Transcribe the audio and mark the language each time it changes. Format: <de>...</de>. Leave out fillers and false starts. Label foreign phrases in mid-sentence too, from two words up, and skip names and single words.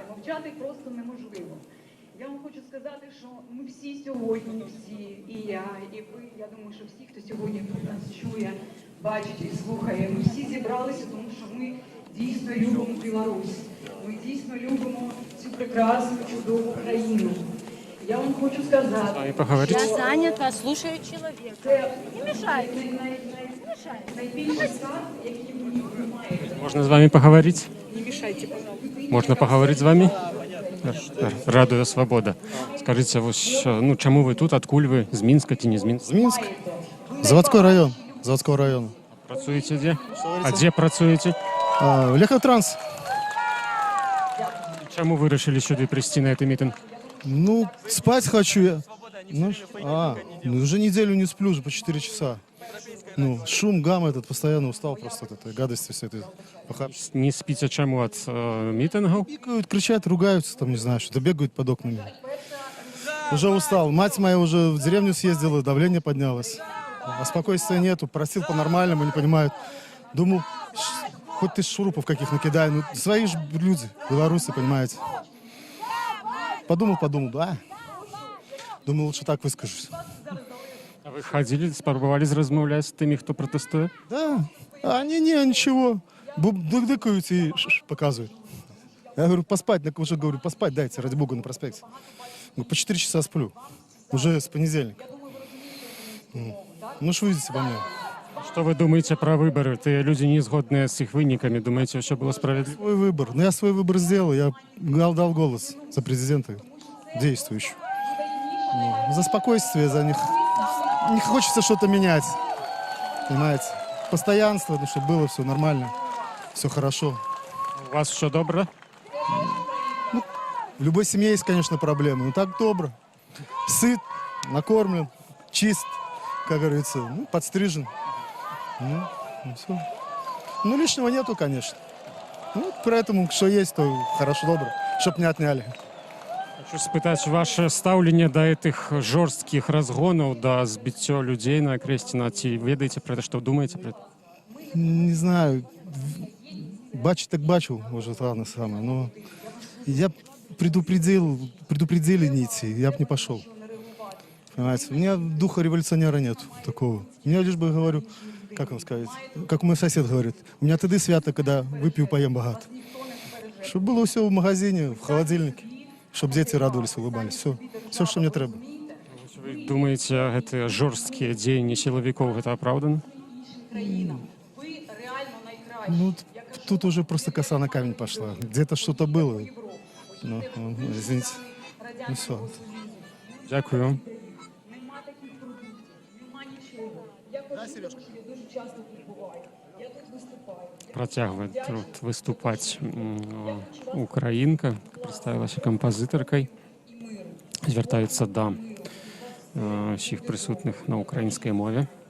<uk>Мовчати просто неможливо. Я вам хочу сказати, що ми всі сьогодні, всі, і я, і ви, я думаю, що всі, хто сьогодні нас чує, бачить і слухає, ми всі зібралися, тому що ми дійсно любимо Білорусь. Ми дійсно любимо цю прекрасну, чудову країну. Я вам хочу сказати,</uk> <ru>поговорить?</ru> <uk>що...</uk> <ru>Я занята, слушаю человека.</ru> <uk>Це</uk> <ru>Не мешайте.</ru> <uk>найбільший скарб, який ви маєте.</uk> <ru>Можно с вами поговорить? Не мешайте, пожалуйста. Можно поговорить с вами?</ru> <uk>Радує свобода. Скажите, ось, ну, чому ви тут, откуль ви? З Мінська чи не з Мінська? З Мінськ. Заводський район. Заводського району. Працюєте де? А де працюєте? В Лехотранс. Чому ви вирішили сюди прийти на цей мітинг?</uk> <ru>Ну, спать хочу я. Ну, уже неделю не сплю, уже по 4 часа. Ну, шум, гам этот, постоянно устал просто от этой гадости, все это. Не спите чему от митингов? Бегают, кричат, ругаются, там, не знаю, что-то бегают под окнами. Уже устал. Мать моя уже в деревню съездила, давление поднялось. А спокойствия нету, просил по-нормальному, не понимают. Думал, хоть ты шурупов каких накидай, ну, свои же люди, белорусы, понимаете. Подумал, да. Думаю, лучше так выскажусь.</ru> <uk>А ви ходили, спробували розмовляти з тими, хто протестує?</uk> <ru>Да. А они ничего. Дыкают и показывают. Я говорю, поспать, уже говорю, поспать дайте, ради бога, на проспекте. Ну, по 4 часа сплю. Уже с понедельника. Ну, что вы видите по мне? Что вы думаете про выборы?</ru> <uk>Те люди, не згодні з їх виниками, думаете, що було справедливо?</uk> <ru>Свой выбор. Ну, я свой выбор сделал. Я дал голос за президента действующего. Ну, за спокойствие, за них. Не хочется что-то менять. Понимаете? Постоянство, ну, чтобы было все нормально, все хорошо. У вас все добре? Ну, в любой семье есть, конечно, проблемы. Но так добро. Сыт, накормлен, чист, как говорится, ну, подстрижен. Ну все. Ну, лишнего нету, конечно. Ну, поэтому, что есть, то хорошо, добро. Чтоб не отняли.</ru> <uk>Хочу спитати ваше ставлення до цих жорстких розгонів, до збиття людей на Крестіна. Чи ведаєте про це, що думаєте про це? Не знаю. Бачу так бачу,</uk> <ru>уже ладно самое. Но я предупредили не идти, я бы не пошел. Понимаете? У меня духа революционера нет такого. У меня лишь бы, говорю, как вам сказать, как мой сосед говорит, у меня</ru> <be>тады свято,</be> <ru>когда выпью, поем богато. Чтобы было все в магазине, в холодильнике, чтобы дети радовались, улыбались. Все, что мне треба.</ru> <uk>Ви думаєте, ці жорсткі дії силовиків, це оправдано?</uk> <ru>Ну, тут уже просто коса на камень пошла. Где-то что-то было. Ну, извините. Ну все.</ru> <uk>Дякую вам.</uk> <ru>Протягивает тут выступать</ru> <uk>українка, представилася композиторкою. Звертається до всіх присутніх на українській мові.</uk>